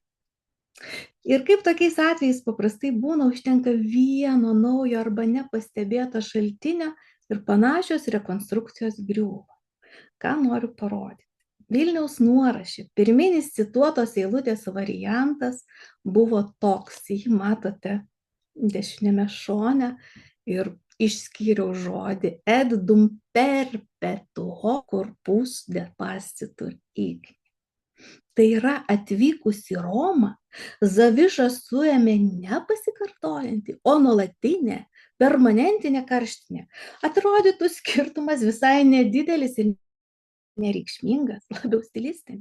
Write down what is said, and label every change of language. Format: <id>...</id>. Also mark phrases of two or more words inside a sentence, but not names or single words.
<lt>Ir kaip tokiais atvejais paprastai būna, užtenka vieno naujo arba nepastebėto šaltinio ir panašios rekonstrukcijos griūva. Ką noriu parodyti? Vilniaus nuoraše pirminis cituotos eilutės variantas buvo toks, jį matote dešinėme šone ir išskyriau žodį</lt> <la>et dum perpetuo corpus de pastitur igni.</la> <lt>Tai yra, atvykus į Romą, Zaviša suėmė ne pasikartojantį, o nuolatinę, permanentinę karštinę. Atrodytų skirtumas visai nedidelis ir nereikšmingas, labiau stilistinis.</lt>